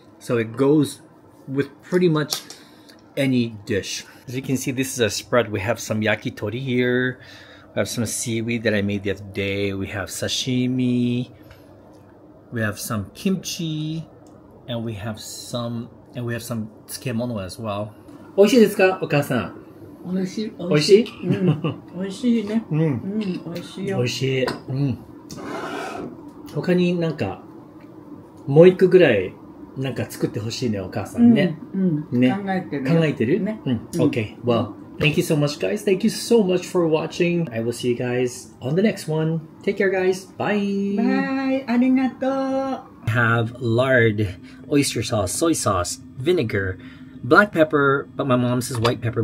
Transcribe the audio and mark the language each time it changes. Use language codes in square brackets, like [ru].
[en] So it goes with pretty much any dish. As you can see, this is a spread. We have some yakitori here. We have some seaweed that I made the other day. We have sashimi. We have some kimchi, and we have some tsukemono as well. [ja] 美味しいですか、お母さん？美味しい。美味しい？美味しいね。美味しいよ。美味しい。他になんかもう一個ぐらいなんか作ってほしいね、お母さんね。ね。考えてる。考えてる？ね。 [en] Okay. Well, thank you so much, guys. Thank you so much for watching. I will see you guys on the next one. Take care, guys. Bye. Bye. [ja] ありがとう。 [en] Have lard, oyster sauce, soy sauce, vinegar, black pepper, but my mom says white pepper.